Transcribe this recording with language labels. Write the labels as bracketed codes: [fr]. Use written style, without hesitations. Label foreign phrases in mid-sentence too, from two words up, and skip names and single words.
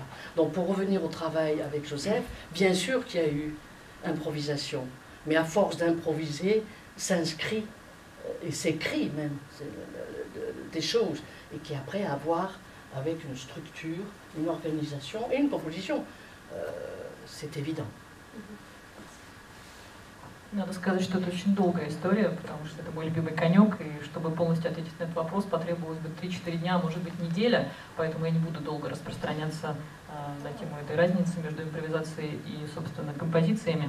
[fr] Donc pour revenir au travail avec Joseph, bien sûr qu'il y a eu improvisation, mais à force d'improviser, s'inscrit et s'écrit même des choses, et qui après à voir avec une structure, une organisation et une composition. C'est évident. [ru] Надо сказать, что это очень долгая история, потому что это мой любимый конек, и чтобы полностью ответить на этот вопрос, потребовалось бы 3-4 дня, а может быть неделя, поэтому я не буду долго распространяться на тему этой разницы между импровизацией и, собственно, композициями.